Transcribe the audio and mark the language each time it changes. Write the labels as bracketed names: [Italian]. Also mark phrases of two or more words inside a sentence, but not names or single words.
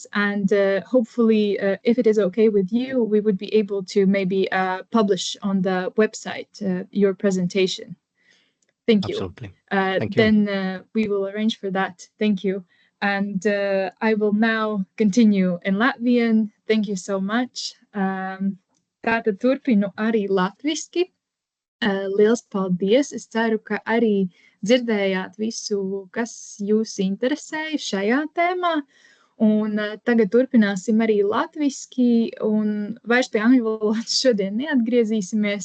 [English] And hopefully, if it is okay with you, we would be able to maybe publish on the website your presentation. Thank you. Absolutely. Thank you. Then we will arrange for that. Thank you. And I will now continue in Latvian. Thank you so much. [Latvian] Tātad turpinu arī latviski. Liels paldies! Es ceru, ka arī dzirdējāt visu, kas jūs interesēja šajā tēmā. Un tagad turpināsim arī latviski, un vairs pie angļu valodas šodien neatgriezīsimies.